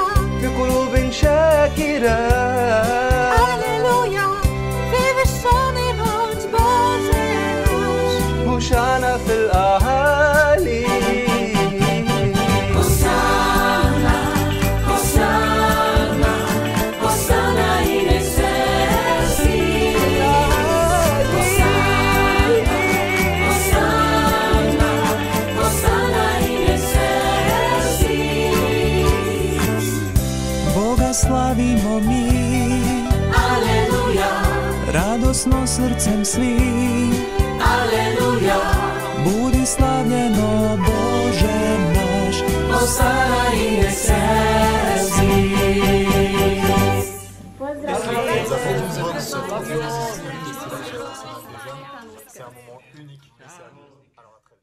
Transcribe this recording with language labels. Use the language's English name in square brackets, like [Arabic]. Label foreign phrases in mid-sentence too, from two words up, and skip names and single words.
[Arabic] بقلوب شاكرة هللويا في [Polish] wyższony Boże nasz. [Arabic] هوشعنا في الأعالي [Latin] Hosanna, Hosanna, Hosanna in excelsis. Hosanna, Hosanna in excelsis. [Croatian] Boga slavimo mi, Alleluja, radosno srcem svi. Alleluja, Budi slavljeno Bože naš. [Latin] Hosanna in excelsis. [French] C'est un moment unique.